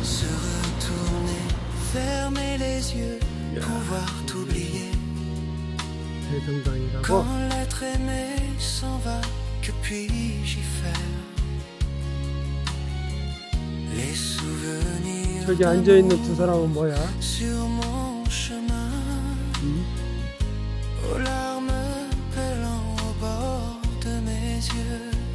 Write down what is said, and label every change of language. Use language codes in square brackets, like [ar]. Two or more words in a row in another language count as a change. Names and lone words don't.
[fr] Se retourner, fermer les yeux, pouvoir t'oublier. [ko] 대성당이라고. [fr] Quand l'être aimé s'en va, que puis-je y faire? Les souvenirs [ko] 저기 앉아있는 두 사람은 뭐야? [fr] sur mon chemin, aux larmes pellant au bord de mes yeux.